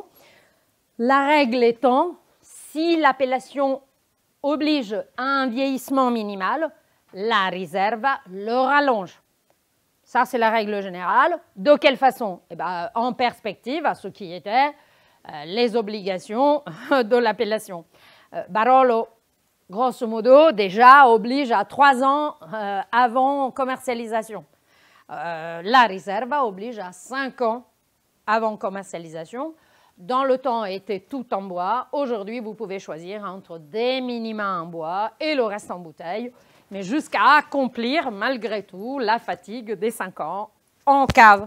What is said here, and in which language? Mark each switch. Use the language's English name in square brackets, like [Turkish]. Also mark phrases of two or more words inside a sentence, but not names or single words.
[French] La règle étant, si l'appellation oblige à un vieillissement minimal, la Riserva le rallonge. Ça, c'est la règle générale. De quelle façon? Eh bien, en perspective à ce qui était les obligations de l'appellation. Barolo, grosso modo, déjà oblige à 3 ans avant commercialisation. La Riserva oblige à 5 ans avant commercialisation. Dans le temps, était tout en bois. Aujourd'hui, vous pouvez choisir entre des minima en bois et le reste en bouteille, mais jusqu'à accomplir, malgré tout, la fatigue des 5 ans en cave.